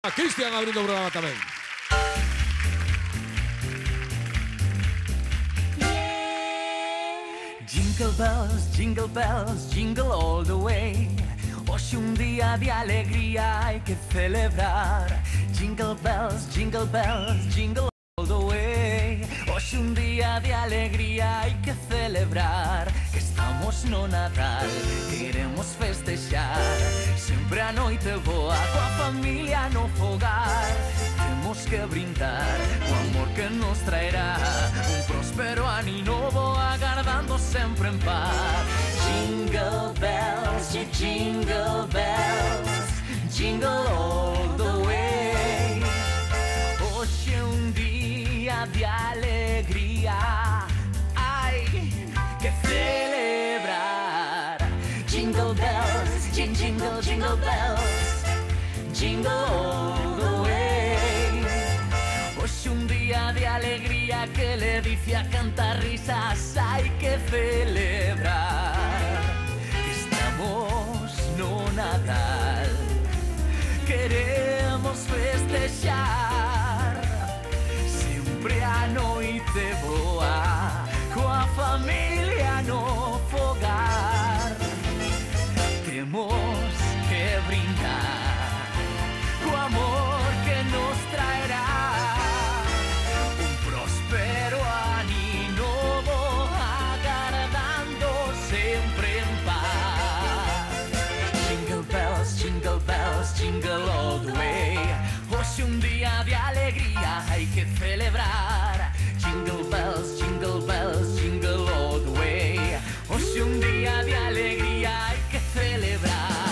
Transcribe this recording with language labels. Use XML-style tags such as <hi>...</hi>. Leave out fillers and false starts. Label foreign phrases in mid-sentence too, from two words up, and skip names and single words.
<gl>A Cristian abrindo o programa tamén.</gl> <en>Jingle bells, jingle all the way.</en> <gl>Hoxe un día de alegría hai que celebrar.</gl> <en>Jingle bells, jingle all the way.</en> <gl>Hoxe un día de alegría hai que celebrar. Que estamos no Natal, queremos festexar. Sempre a noite boa, coa familia no fogar. Temos que brindar o amor que nos traerá un próspero ano novo, agardando sempre en paz.</gl> <en>Jingle bells, jingle bells, jingle all the way.</en> <gl>Hoxe un día de alegría, hai que celebrar.</gl> <en>Jingle bells, jingle bells, jingle all the way.</en> <gl>Hoxe un día de alegría que le dice a cantar risas, hai que celebrar. Estamos no Natal, queremos festexar. Sempre a noite boa, coa familia no fogar. Temos que brindar co amor que nos traerá un próspero ano novo, agardando sempre en paz.</gl> <en>Jingle bells, jingle all the way.</en> <gl>Hoxe un día de alegría hai que celebrar.</gl> <en>Jingle bells, jingle all the way.</en> <gl>Hoxe un día de alegría hai que celebrar.</gl>